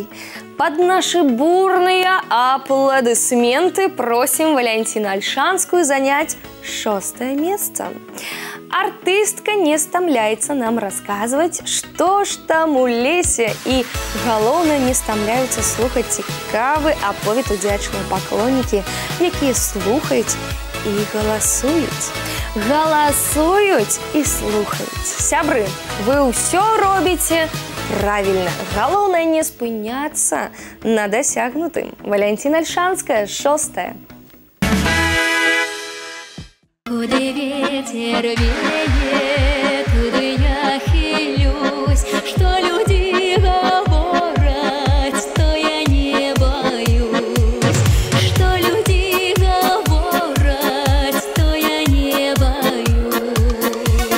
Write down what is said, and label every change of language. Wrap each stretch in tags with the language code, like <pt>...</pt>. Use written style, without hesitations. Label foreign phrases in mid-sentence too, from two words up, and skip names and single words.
<ru>Под наши бурные аплодисменты просим Валентину Ольшанскую занять 6-е место. Артистка не стомляется нам рассказывать, что ж там у лесе, и, главное, не стомляются слухать</ru> <be>цікавы аповед удзячныя паклоннікі, якія слухаюць і галасуюць. Галасуюць і слухаюць. Сябры, вы ўсё робіце правильно.</be> <ru>Главное не спыняться на досягнутым. Валентина Ольшанская, 6-е. Куда ветер веет, туда я хилюсь, что люди говорят, то я не боюсь, что люди говорят, то я не боюсь.</ru>